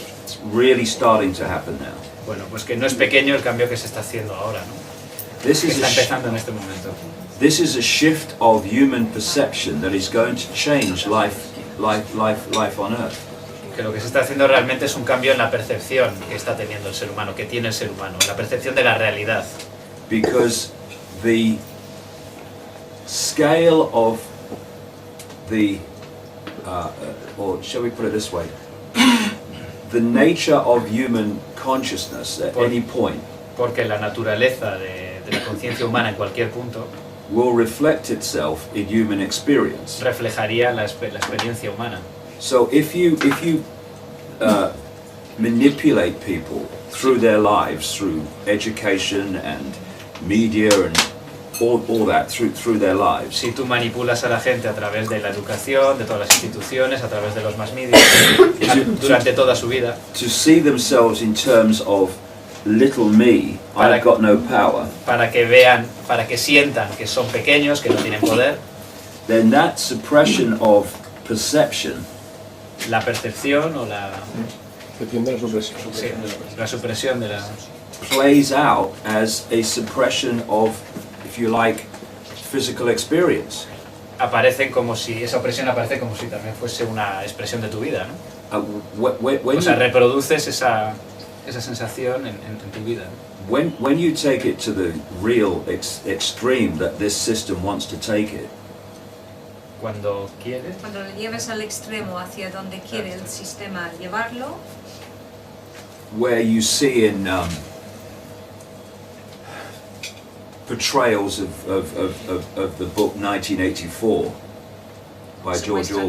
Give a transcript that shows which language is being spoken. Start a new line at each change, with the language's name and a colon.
English: It's really starting to happen now.
Spanish: Bueno, pues que no es pequeño el cambio que se está haciendo ahora, ¿no? Que está empezando en este momento.
English: This is a shift of human perception that is going to change life on Earth.
Spanish: Que lo que se está haciendo realmente es un cambio en la percepción que está teniendo el ser humano, que tiene el ser humano, la percepción de la realidad.
English: Because the scale of the, or shall we put it this way? The nature of human consciousness at any point
Spanish: porque la naturaleza de la conciencia humana en cualquier punto
English: will reflect itself in human experience.
Spanish: Reflejaría la experiencia humana.
English: So if you manipulate people through their lives, through education and media and all that through their lives.
Spanish: Si tú manipulas a la gente a través de la educación, de todas las instituciones, a través de los más medios, durante toda su vida,
English: to see themselves in terms of little me, I've got no power.
Spanish: Para que vean, para que sientan que son pequeños, que no tienen poder.
English: Then that suppression of perception,
Spanish: la percepción o la supresión. Sí, la supresión de la
English: plays out as a suppression of, if you like, physical experience.
Spanish: Aparecen como si, esa opresión aparece como si también fuese una expresión de tu vida, ¿no? O sea, reproduces esa sensación en tu vida.
English: When you take it to the real extreme that this system wants to take it,
Spanish: cuando lo lleves al extremo hacia donde quiere el sistema llevarlo,
English: where you see in portrayals of the book 1984 by George Orwell,